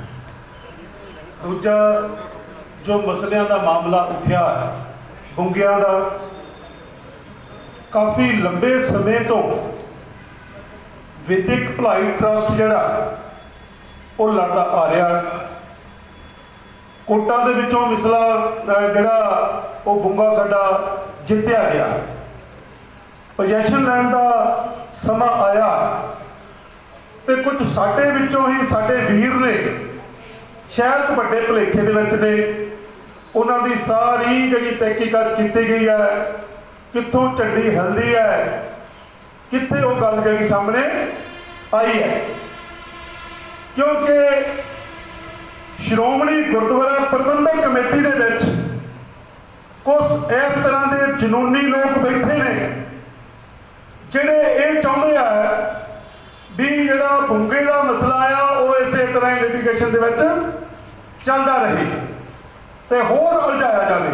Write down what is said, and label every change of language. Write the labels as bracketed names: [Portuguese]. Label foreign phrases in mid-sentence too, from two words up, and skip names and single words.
[Punjabi] ਦੂਜਾ ਜੋ ਮਸਲੀਆਂ ਕਾ ਮਾਮਲਾ ਉਠਾ ਬੁੰਗੀਆ ਕਾ ਕਾਫ਼ੀ ਲੰਬੇ ਸਮੇਂ ਤੋ ਵਿਧਿਕ ਭਲਾਈ ਟਰੱਸਟ ਜਿਹੜਾ ਉਹ ਲੜਦਾ ਆ ਰਿਹਾ। ਕੋਟਾਂ ਦੇ ਵਿਚੋਂ ਮਿਸਲਾ ਜਿਹੜਾ ਉਹ ਬੁੰਗਾ ਸਾਡਾ ਜਿੱਤਿਆ ਗਿਆ। ਪੋਜ਼ੈਸ਼ਨ ਲੈਣ ਕਾ ਸਮਾਂ ਆਇਆ ਤੋ ਕੁਝ ਸਾਡੇ ਵਿਚੋਂ ਹੀ ਸਾਡੇ ਵੀਰ ਨੇ ਸ਼ਾਇਦ ਵੱਡੇ ਭੁਲੇਖੇ ਦੇ ਵਿਚ ਨੇ ਉਨ੍ਹਾਂ ਦੀ ਸਾਰੀ ਜਿਹੜੀ ਤਹਿਕੀਕਾਤ ਕੀ ਗਈ ਹੈ, ਕਿੱਥੋਂ ਝੰਡੀ ਹਿੱਲਦੀ ਹੈ, ਕਿੱਥੇ ਉਹ ਗੱਲ ਜਿਹੜੀ ਸਾਹਮਣੇ ਆਈ ਹੈ। ਕਿਉਂਕਿ ਸ਼੍ਰੋਮਣੀ ਗੁਰਦੁਆਰਾ ਪ੍ਰਬੰਧਕ ਕਮੇਟੀ ਦੇ ਵਿਚ ਕੁਝ ਇਸ ਤਰ੍ਹਾਂ ਕੇ ਜਨੂੰਨੀ ਲੋਕ ਬੈਠੇ ਨੇ ਜਿਹੜੇ ਇਹ ਚਾਹੁੰਦੇ ਆ ਬਈ ਜਿਹੜਾ ਬੁੰਗੇ ਕਾ ਮਸਲਾ ਆ ਉਹ ਇਸ ਤਰ੍ਹਾਂ ਹੀ ਲਿਟੀਗੇਸ਼ਨ ਦੇ ਵਿਚ ਚੱਲਦਾ ਰਹੇ ਤੇ ਹੋਰ ਉਲਝਾਇਆ ਜਾਏ।